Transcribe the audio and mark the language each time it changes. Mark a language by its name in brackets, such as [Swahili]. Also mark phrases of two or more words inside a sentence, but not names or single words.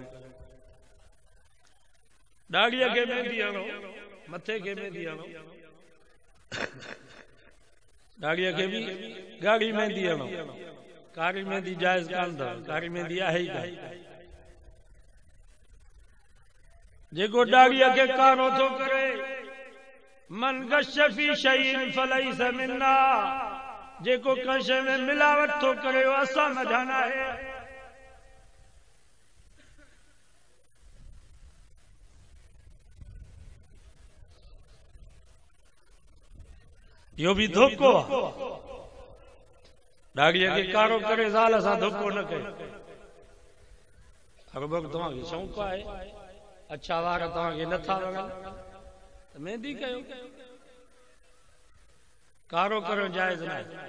[Sindhi] दाढ़ीअ खे मेहंदी हणो, मथे खे मेहंदी हणो, दाढ़ीअ खे भी ॻाढ़ी मेहंदी हणो, कारी मेहंदी जाइज़ कान अथव, कारी मेहंदी आहे ई कान। जेको दाढ़ीअ खे कारो थो करे, [Arabic] من غش في شيء فليس منا, [Sindhi] जेको कंहिं शइ में मिलावट थो करे वो असां न जाना है। यो भी धोखो आहे। दाढ़ीअ खे कारो करे ज़ाल सां धोखो न कयो। अगरि तव्हांखे शौक़ु आहे, अच्छा वार तव्हांखे नथा वणनि त मेहंदी कयो, कारो करो जायज़ न आहे।